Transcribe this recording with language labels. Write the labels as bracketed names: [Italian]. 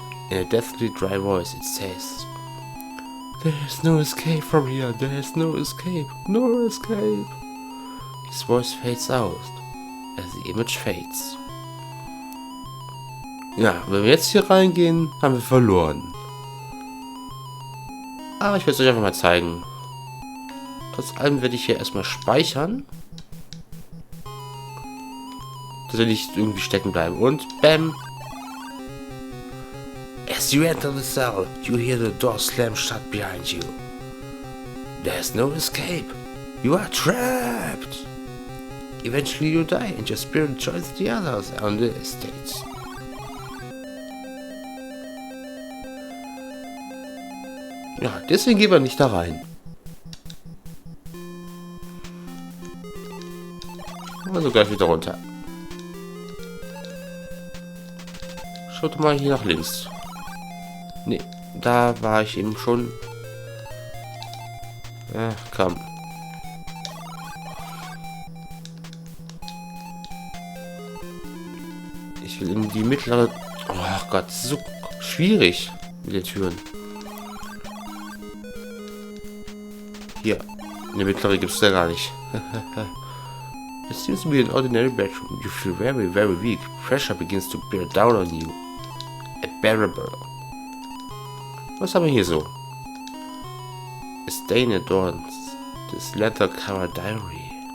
[English] In a deathly dry voice it says, "There is no escape from here, there is no escape, no escape." His voice fades out as the image fades. [German] Ja, wenn wir jetzt hier reingehen, haben wir verloren. Aber ich will es euch einfach mal zeigen. Trotz allem werde ich hier erstmal speichern. Dass wir nicht irgendwie stecken bleiben. Und bam! [English] As you enter the cell, you hear the door slam shut behind you. There's no escape. You are trapped. Eventually you die and your spirit joins the others on the estate. [German] Ja, deswegen gehen wir nicht da rein. Also gleich wieder runter. Schaut mal hier nach links. Ne, da war ich eben schon. Ach, komm. Ich will in die mittlere... Oh Gott, das ist so schwierig mit den Türen. Hier, eine mittlere gibt es da gar nicht. [English] It seems to be an ordinary bedroom. You feel very, very weak. Pressure begins to bear down on you. Unbearable. [German] Was haben wir hier so? [English] A stain adorns this leather-covered diary.